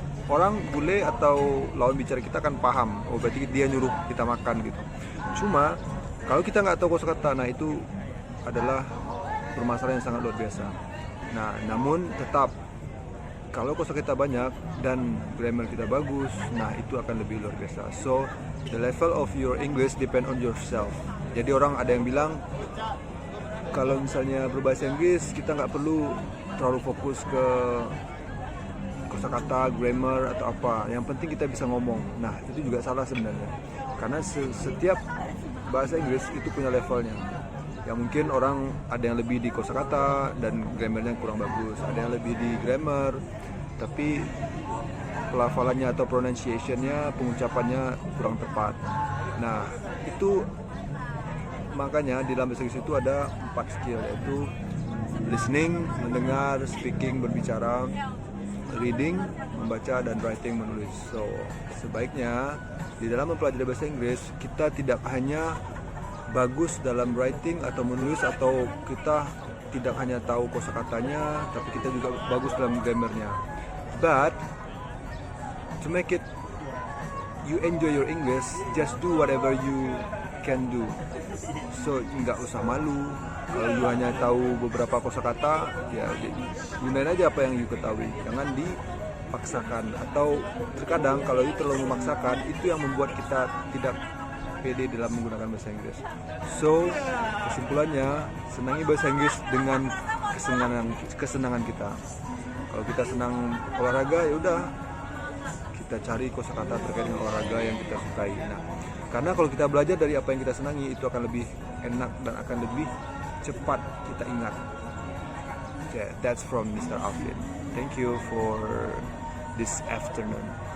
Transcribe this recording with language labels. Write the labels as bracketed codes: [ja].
[id] Orang bule atau lawan bicara kita kan paham, oh berarti dia nyuruh kita makan gitu. Cuma kalau kita nggak tahu kosakata, nah itu adalah permasalahan yang sangat luar biasa. Nah, namun tetap kalau kosakata banyak dan grammar kita bagus, nah itu akan lebih luar biasa. [en] So, the level of your English depend on yourself. [id] Jadi orang ada yang bilang kalau misalnya berbahasa Inggris kita nggak perlu terlalu fokus ke kosakata, grammar atau apa. Yang penting kita bisa ngomong. Nah, itu juga salah sebenarnya. Karena setiap bahasa Inggris itu punya levelnya. Ya mungkin orang ada yang lebih di kosakata dan grammarnya kurang bagus, ada yang lebih di grammar tapi pelafalannya atau pronunciationnya, pengucapannya kurang tepat. Nah itu makanya di dalam bahasa Inggris itu ada 4 skill, yaitu listening, mendengar, speaking, berbicara, reading, membaca, dan writing, menulis. So sebaiknya di dalam mempelajari bahasa Inggris kita tidak hanya bagus dalam writing atau menulis, atau kita tidak hanya tahu kosakatanya, tapi kita juga bagus dalam grammarnya. [en] But to make it you enjoy your English, just do whatever you can do. [id] So nggak usah malu kalau you hanya tahu beberapa kosakata, ya gunain aja apa yang you ketahui. Jangan dipaksakan, atau terkadang kalau you terlalu memaksakan, itu yang membuat kita tidak pede dalam menggunakan bahasa Inggris. So, kesimpulannya, senangi bahasa Inggris dengan kesenangan kita. Kalau kita senang olahraga, ya udah kita cari kosakata terkait dengan olahraga yang kita sukai. Nah, karena kalau kita belajar dari apa yang kita senangi, itu akan lebih enak dan akan lebih cepat kita ingat. [en] Okay, that's from Mr. Alvin. Thank you for this afternoon.